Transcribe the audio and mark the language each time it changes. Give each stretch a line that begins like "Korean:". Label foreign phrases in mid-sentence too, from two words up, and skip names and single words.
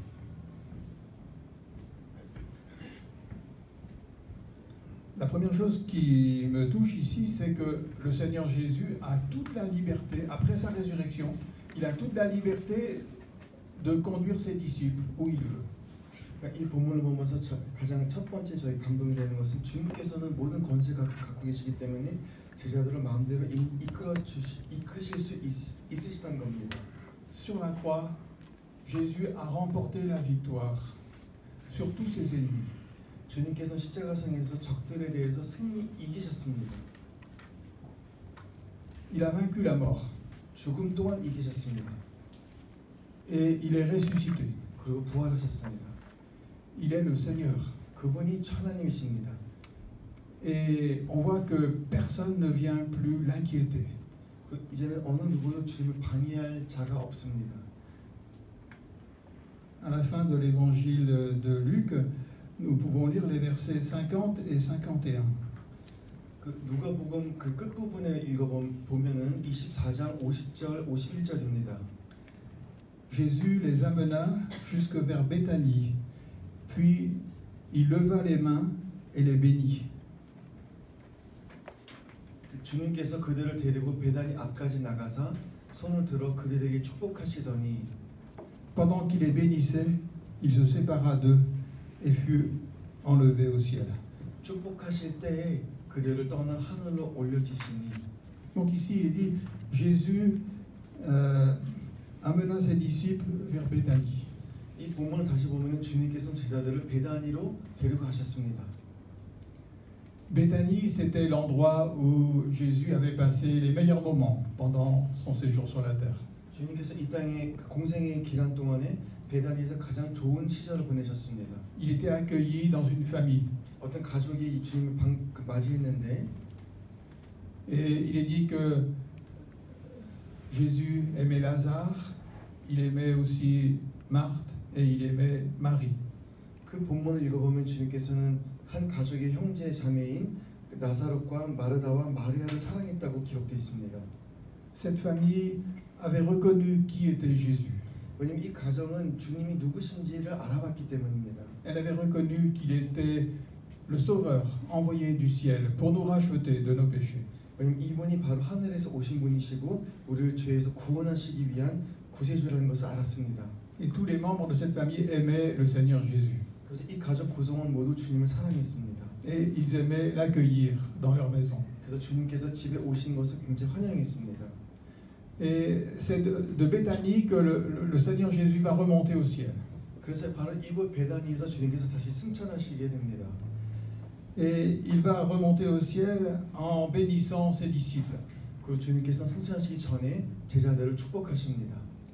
French: La première chose qui me touche ici, c'est que le Seigneur Jésus a toute la liberté, après sa résurrection, il a toute la liberté de conduire ses disciples où il veut.
Korean: 이 본문을 보면서 가장 첫 번째 저희 감동이 되는 것은 주님께서는 모든 권세가 갖고 계시기 때문에 제자들을 마음대로 이끄실 수 있으시다는 겁니다.
French: Sur la croix, Jésus a remporté la victoire sur tous ses ennemis.
Korean: 주님께서는 십자가상에서 적들에 대해서 이기셨습니다.
French: Il a vaincu la mort.
Korean: 죽음 또한 이기셨습니다.
French: Et il est ressuscité.
Korean: 그리고 부활하셨습니다.
French: Il est le Seigneur.
Korean: 그분이 하나님이십니다.
French: Et on voit que personne ne vient plus l'inquiéter.
Korean: 이제는 어느 누구도 주님을 방해할 자가 없습니다.
French: À la fin de l'évangile de Luc, nous pouvons lire les versets 50 et 51.
Korean: 그 누가복음 그 끝부분에 읽어보면은 24장 50절 51절입니다.
French: Jésus les amena jusque vers Béthanie, puis il leva les mains et les bénit.
Korean: 주님께서 그들을 데리고 베다니 앞까지 나가사 손을 들어 그들에게 축복하시더니
French: Pendant qu'il les bénissait, il se sépara d'eux et fut enlevé au ciel.
Korean: 축복하실 때에 그들을 떠나 하늘로 올려지시니.
French: Donc ici il est dit Jésus amena ses disciples vers Béthanie.
Korean: 이 본문을 다시 보면은 주님께서 제자들을 베다니로 데리고 가셨습니다.
French: Béthanie, c'était l'endroit où Jésus avait passé les meilleurs moments pendant son séjour sur la terre.
Korean: 주님께서 이 땅에 공생의 기간 동안에 베다니에서 가장 좋은 시절을 보내셨습니다.
French: Il était accueilli dans une famille.
Korean: 어떤 가족이 이 주님을 맞이했는데
French: Et il est dit que Jésus aimait Lazare, il aimait aussi Marthe et il aimait Marie.
Korean: 그 본문을 읽어보면 주님께서는 한 가족의 형제 자매인 나사롯과 마르다와 마리아를 사랑했다고 기록되어 있습니다.
French: Cette famille avait reconnu qui était Jésus.
Korean: 왜냐하면 이 가정은 주님이 누구신지를 알아봤기 때문입니다.
French: Elle avait reconnu qu'il était le Sauveur envoyé du ciel pour nous racheter de nos péchés.
Korean: 왜냐하면 이분이 바로 하늘에서 오신 분이시고 우리를 죄에서 구원하시기 위한 구세주라는 것을 알았습니다.
French: Et tous les membres de cette famille aimaient le Seigneur Jésus.
Korean: 그래서 이 가족 구성원 모두 주님을 사랑했습니다.
French: Et ils aimaient l'accueillir dans leur maison.
Korean: 그래서 주님께서 집에 오신 것을 굉장히 환영했습니다.
French: Et c'est de Béthanie que le Seigneur Jésus va remonter au ciel.
Korean: 그래서 바로 이곳 베다니에서 주님께서 다시 승천하시게 됩니다.
French: Et il va remonter au ciel en bénissant ses disciples.
Korean: 그리고 주님께서 승천하시기 전에 제자들을 축복하십니다.